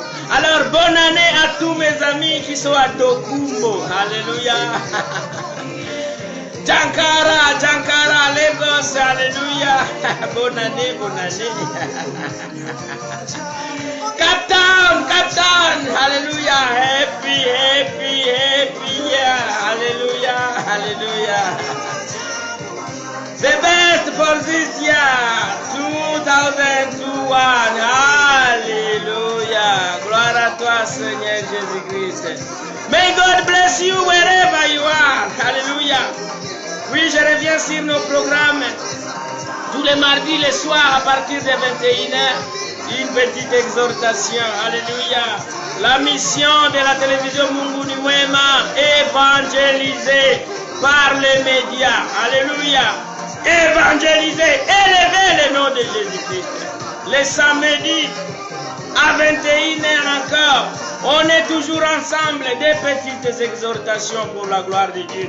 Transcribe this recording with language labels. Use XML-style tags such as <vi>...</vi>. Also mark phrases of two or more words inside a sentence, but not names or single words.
<fr>Alors, bonne année à tous mes amis qui sont à Tokumbo, Alléluia. Jankara, Lagos, Alléluia. Bonne année, bonne année. Captain, Alléluia.</fr> <en>Happy year. Alléluia, Alléluia. The best for this year, 2021. Alléluia.</en> <fr>Gloire à toi, Seigneur Jésus-Christ.</fr> <en>May God bless you wherever you are. Alléluia.</en> <fr>Oui, je reviens sur nos programmes. Tous les mardis, le soir, à partir de 21h, une petite exhortation. Alléluia. La mission de la télévision Mungu ni mwema, évangéliser par les médias. Alléluia. Évangéliser, élever le nom de Jésus-Christ. Le samedi, à 21h encore, on est toujours ensemble, des petites exhortations pour la gloire de Dieu.</fr>